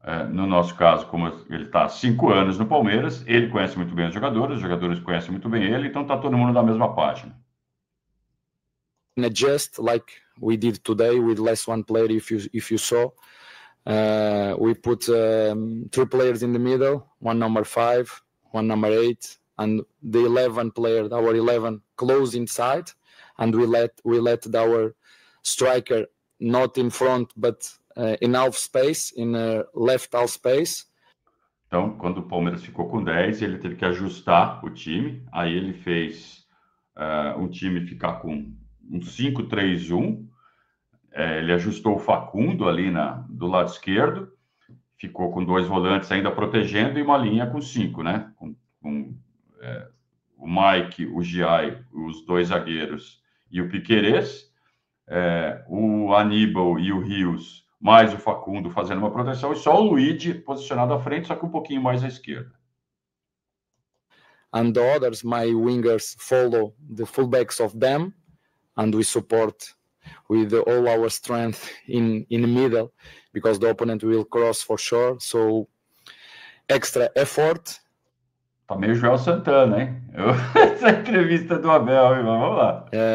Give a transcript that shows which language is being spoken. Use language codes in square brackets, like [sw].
[pt] No nosso caso, como ele está há 5 anos no Palmeiras, ele conhece muito bem os jogadores conhecem muito bem ele, então está todo mundo na mesma página. [en] Adjust like we did today with less one player. If you saw, we put 3 players in the middle, one number 5, one number 8, and the 11 player, our 11, close inside, and we let our striker not in front but in half space, in left half space. [pt] Então, quando o Palmeiras ficou com 10, ele teve que ajustar o time. Aí ele fez o time ficar com um 5-3-1. Ele ajustou o Facundo ali do lado esquerdo. Ficou com 2 volantes ainda protegendo e uma linha com 5, né? Com o Mike, o Giai, os 2 zagueiros e o Piquerez. O Aníbal e o Rios, mais o Facundo fazendo uma proteção. E só o Luigi posicionado à frente, só que um pouquinho mais à esquerda. [en] And the others, my wingers, follow the fullbacks of them. And we support with all our strength in the middle, because the opponent will cross for sure. So extra effort. [pt] Tá meio Joel Santana, hein? Essa entrevista do Abel, hein? Vamos lá.